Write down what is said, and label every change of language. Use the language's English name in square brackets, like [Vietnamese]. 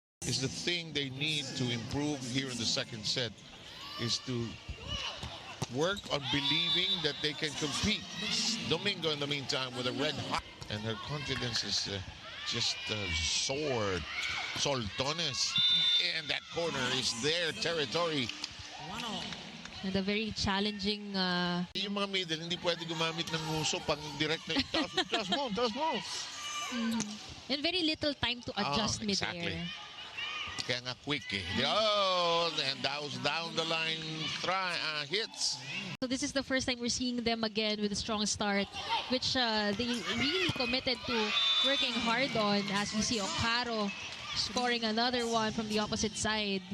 [English] is the thing they need to improve here in the second set, is to work on believing that they can compete. Domingo, in the meantime, with a red hot, and her confidence is just soared. Soltones, and that corner is their territory. And a very challenging... [Filipino] Yung mga middle, hindi pwede gumamit ng nguso pang direct na, taas mo. [English] And very little time to adjust exactly. mid-air. [Filipino] Kaya nga quick eh. [English] Oh, and that was down the line hits. So this is the first time we're seeing them again with a strong start, which they really committed to working hard on, as we see Akari scoring another one from the opposite side.